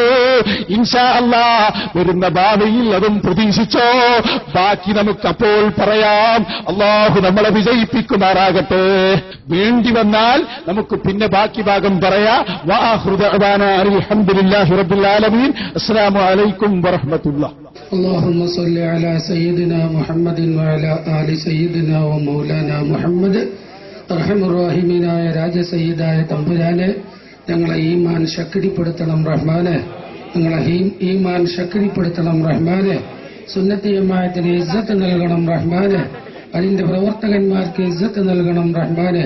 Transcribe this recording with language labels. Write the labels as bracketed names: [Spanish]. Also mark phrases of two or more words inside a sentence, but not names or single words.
[Arabic] إن شاء الله [Malayalam] വരുന്ന ഭാവിയിൽ അതും പ്രതീക്ഷിച്ചോ. ബാക്കി നമുക്കപ്പോൾ പറയാം. അല്ലാഹു നമ്മളെ വിജയിപ്പിക്കുമാറാകട്ടെ. വേണ്ടി വന്നാൽ നമുക്ക് പിന്നെ ബാക്കി ഭാഗം പറയാം. [Arabic] وآخر دعوانا الحمد لله رب العالمين. السلام عليكم ورحمة الله. اللهم صل على سيدنا محمد وعلى آل سيدنا ومولانا محمد. [Malayalam] റഹ്മാനായ രാജസയ്യിദായ തമ്പുരാനെ, ഞങ്ങളെ ഈമാൻ ശക്തിപ്പെടുത്തണം റഹ്മാനെ. ഞങ്ങളെ ഈമാൻ ശക്തിപ്പെടുത്തണം റഹ്മാനെ. സുന്നത്തി ജമാഅത്തിന് ഇസ്സത്ത് നൽകണം റഹ്മാനെ. അതിന്റെ പ്രവർത്തകന്മാർക്ക് ഇസ്സത്ത് നൽകണം റഹ്മാനെ.